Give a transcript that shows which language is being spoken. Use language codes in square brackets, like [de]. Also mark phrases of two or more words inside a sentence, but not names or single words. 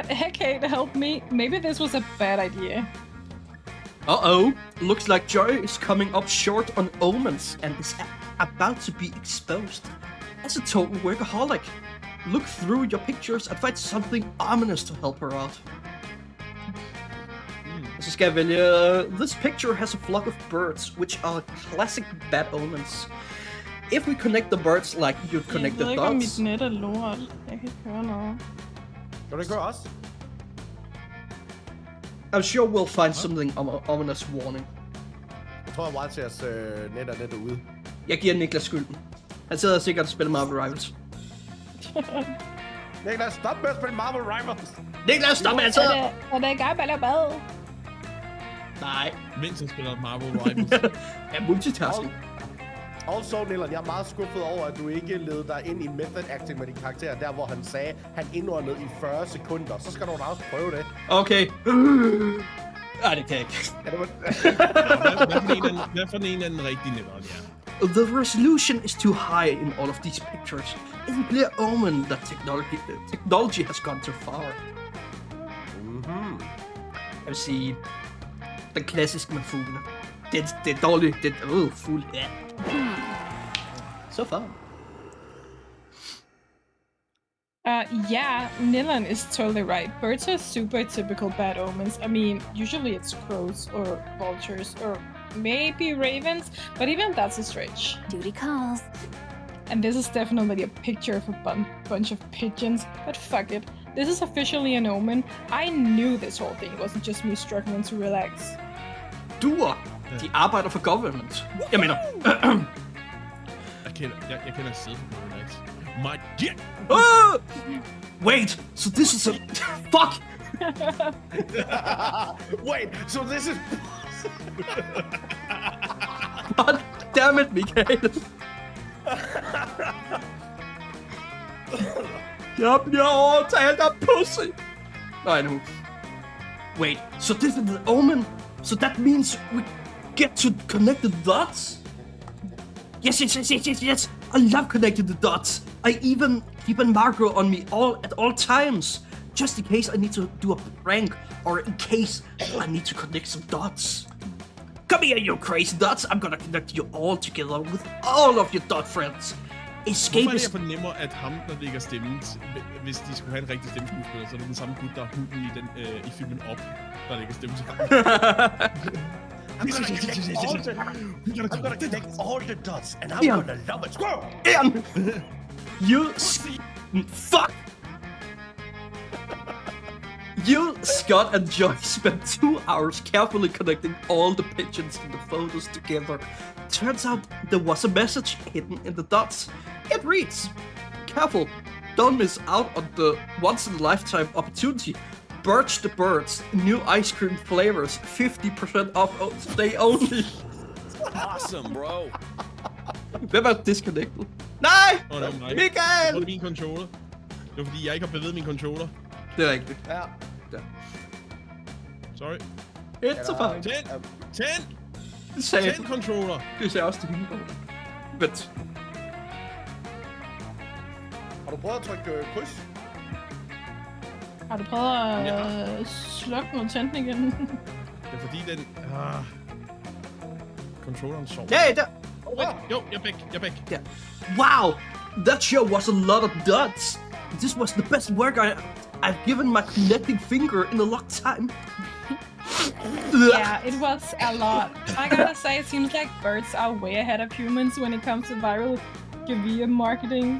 [en] Hecate, help me. Maybe this was a bad idea. Uh-oh. Looks like Joy is coming up short on omens and is about to be exposed. As a total workaholic. Look through your pictures and find something ominous to help her out. [da] Så skal jeg vælge... [en] This picture has a flock of birds, which are classic bad omens. If we connect the birds like you'd connect the dots... [da] Jeg ved ikke, om mit net er lort. Jeg kan ikke høre noget. Kan du ikke høre os? [en] I'm sure we'll find something ominous warning. [da] Jeg tror, at Wildshairs net er lidt ude. Jeg giver Niklas skylden. Han sidder sikkert og spiller Marvel Rivals. Niklas, stop med at spille Marvel Rivals! Niklas, stop med at sidde! Er det i gang med at lave bad? Nej. Mens han spiller Marvel Rivals. Ja, multitasking. Also, Nilleren, jeg er meget skuffet over, at du ikke ledte dig ind i [en] method acting [da] med din karakter, der hvor han sagde, han indåndede i 40 sekunder. Så skal du da også prøve det. Okay. Ej, det kan jeg ikke. Hvad for en af den rigtige Nilleren, ja? [en] The resolution is too high in all of these pictures. It's a clear omen that technology has gone too far. [da] Jeg vil sige, den klassiske med fuglene. Det er dårligt. Det er fuld. Ja. [en] So far. Yeah, Nillan is totally right. Birds are super typical bad omens. I mean, usually it's crows or vultures or maybe ravens, but even that's a stretch. Duty calls. And this is definitely a picture of a bunch of pigeons, but fuck it. This is officially an omen. I knew this whole thing wasn't just me struggling to relax. [da] Duer, de arbejder for government. Jeg mener... Jeg kender siden på relax. [en] My dick! Wait, so this is a... Fuck! Wait, so this is... God damn it, Michael! [da] Jeg bliver overtalt af pussy! Nej, nu. [en] Wait, so this is the omen? So that means we get to connect the dots? Yes. I love connecting the dots. I even keep a marker on me at all times. Just in case I need to do a prank or in case I need to connect some dots. Come here, you crazy dots. I'm gonna connect you all together with all of your dot friends. Hvorfor er det, jeg fornemmer, at ham, der lægger stemmen, hvis de skulle have en rigtig stemmeskuespiller, så er det den samme gut, der er hunden i filmen Op, der lægger stemmen til ham. I'm gonna connect all the dots, and I'm gonna love it. Ian! Fuck! You, Scott, and Joy spent 2 hours carefully connecting all the pictures and the photos together. Turns out there was a message hidden in the dots. It reads, "Careful, don't miss out on the once-in-a-lifetime opportunity. Birch the Birds, new ice cream flavors, 50% off today only." Awesome, bro. [da] Hvem er disconnected? Nej! Det var mig. Michael! Jeg tror, det er min controller. Det var fordi, jeg ikke har bevæget min controller. Det er rigtigt. Ja. Sorry. [en] It's a fun. [da] Tænd controller. Det sagde også til hende. Vent. Har du prøvet at trykke kryds? Har du prøvet at slukke mod tændning igen? Det er fordi, den... Controlleren sover. Ja, der. Jo, jeg er væk. [en] Yeah. Wow, that show was a lot of dots. This was the best work I've given my connecting finger in a long time. Yeah, it was a lot. I gotta say, it seems like birds are way ahead of humans when it comes to viral guerrilla marketing.